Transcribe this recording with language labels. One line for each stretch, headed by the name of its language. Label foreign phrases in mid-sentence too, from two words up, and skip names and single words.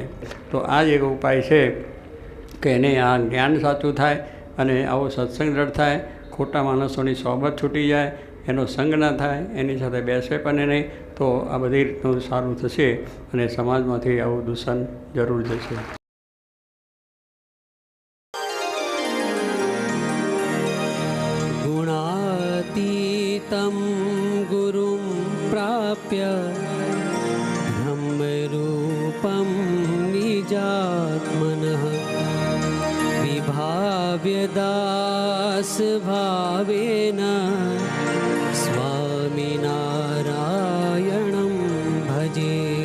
Gujarati: તો આ જ એક ઉપાય છે કે એને આ જ્ઞાન સાચું થાય અને આવો સત્સંગ દ્રઢ થાય, ખોટા માણસોની સોબત છૂટી જાય, એનો સંગ ના થાય, એની સાથે બેસે પણ નહીં, તો આ બધી રીતનું સારું થશે અને સમાજમાંથી આવું દૂષણ જરૂર જશે.
Sanskrit: गुणातीतं गुरुं प्राप्य ब्रह्मरूपं निजात्मनः विभाव्य दासभावेन स्वामिनारायणं भजे.